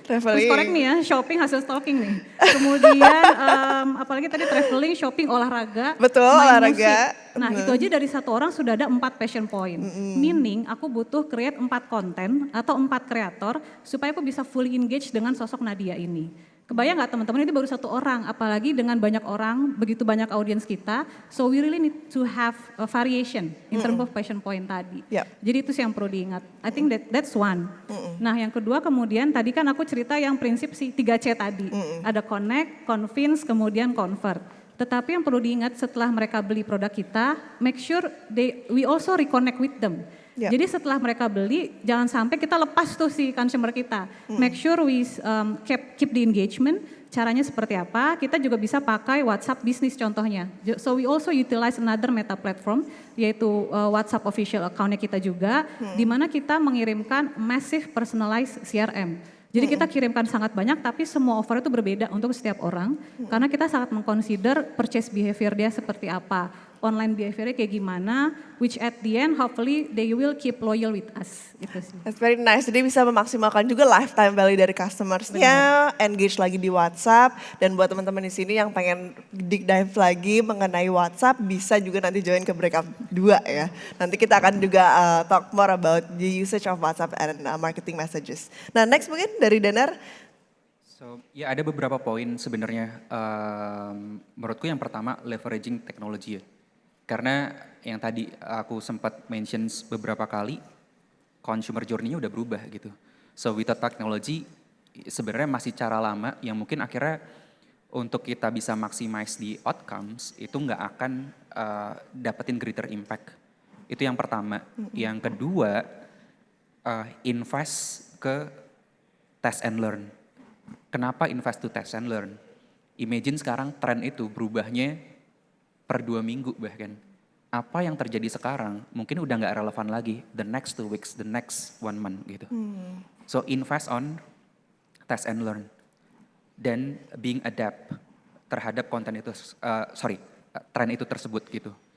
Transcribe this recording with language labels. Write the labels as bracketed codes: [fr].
[id] Terus correct nih ya, shopping hasil stalking nih. Kemudian apalagi tadi traveling, shopping, olahraga, betul, main olahraga. Musik. Nah itu aja dari satu orang sudah ada 4 passion point. Meaning aku butuh create 4 konten atau 4 kreator supaya aku bisa fully engage dengan sosok Nadia ini. Kebayang gak teman-teman ini baru satu orang, apalagi dengan banyak orang, begitu banyak audiens kita. [en] So we really need to have a variation in terms of passion point tadi. [id] Jadi itu sih yang perlu diingat. I think that's one. Nah yang kedua kemudian tadi kan aku cerita yang prinsip si 3C tadi. Ada connect, convince, kemudian convert. Tetapi yang perlu diingat setelah mereka beli produk kita, make sure we also reconnect with them. Jadi setelah mereka beli, jangan sampai kita lepas tuh si consumer kita. [en] Make sure we keep the engagement. [id] Caranya seperti apa? Kita juga bisa pakai WhatsApp Business contohnya. [en] So we also utilize another meta platform, yaitu WhatsApp official account-nya kita juga, di mana kita mengirimkan massive personalized CRM. [id] Jadi kita kirimkan sangat banyak, tapi semua offer itu berbeda untuk setiap orang, karena kita sangat mengconsider purchase behavior dia seperti apa. [en] Online behaviornya kayak gimana, which at the end hopefully they will keep loyal with us. [id] Itu sih. That's very nice, jadi bisa memaksimalkan juga lifetime value dari customersnya, engage lagi di WhatsApp, dan buat teman-teman di sini yang pengen deep dive lagi mengenai WhatsApp, bisa juga nanti join ke breakout 2 ya. [en] Nanti kita akan juga talk more about the usage of WhatsApp and marketing messages. [id] Nah next mungkin dari Danar. So ya ada beberapa poin sebenarnya, menurutku yang pertama leveraging teknologi ya. Karena yang tadi aku sempat mention beberapa kali, consumer journey-nya udah berubah gitu. So without technology sebenarnya masih cara lama yang mungkin akhirnya untuk kita bisa maximize di outcomes itu nggak akan dapetin greater impact. Itu yang pertama. Yang kedua, [en] invest ke test and learn. Kenapa invest to test and learn? [id] Imagine sekarang tren itu berubahnya per 2 minggu bahkan. Apa yang terjadi sekarang mungkin udah nggak relevan lagi the next 2 weeks, the next 1 month gitu. So invest on test and learn dan being adapt terhadap konten itu, tren itu tersebut gitu.